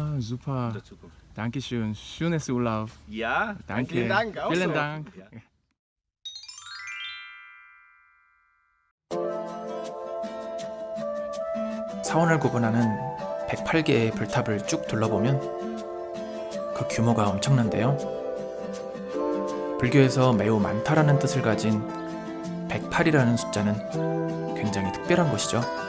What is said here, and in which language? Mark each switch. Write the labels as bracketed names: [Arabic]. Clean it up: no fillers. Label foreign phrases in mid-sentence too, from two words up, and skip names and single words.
[German] Ah, super. In der Zukunft. Dankeschön. Schönes Urlaub. Ja, Danke. Vielen Dank, auch Vielen so. Dank. Ja. [Korean] 사원을 구분하는 108개의 불탑을 쭉 둘러보면 그 규모가 엄청난데요. 불교에서 매우 많다라는 뜻을 가진 108이라는 숫자는 굉장히 특별한 것이죠.